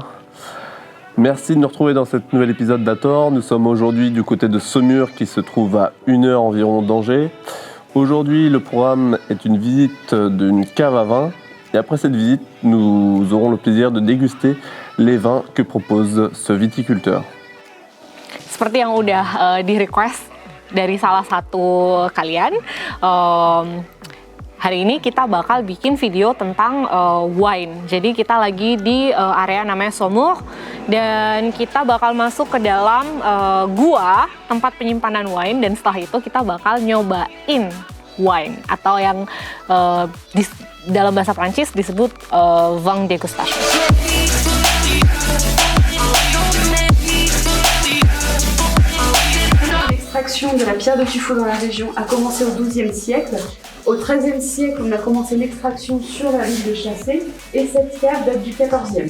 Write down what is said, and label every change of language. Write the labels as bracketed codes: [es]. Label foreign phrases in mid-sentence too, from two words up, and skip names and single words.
[fr] Merci de nous retrouver dans cet nouvel épisode d'Ator. Nous sommes aujourd'hui du côté de Saumur qui se trouve à 1 heure environ d'Angers. Aujourd'hui, le programme est une visite d'une cave à vin. Et après cette visite, nous aurons le plaisir de déguster les vins que propose ce viticulteur. [id] Seperti yang udah di-request dari salah satu kalian, hari ini kita bakal bikin video tentang wine. Jadi kita lagi di area namanya Saumur dan kita bakal masuk ke dalam gua tempat penyimpanan wine, dan setelah itu kita bakal nyobain wine atau yang dalam bahasa Prancis disebut [fr] vin dégustation. L'extraction de la pierre de tuffeau dans la région a commencé au XIIe siècle. Au XIIIe siècle, on a commencé l'extraction sur la ville de Chassé, et cette cave date du XIVe.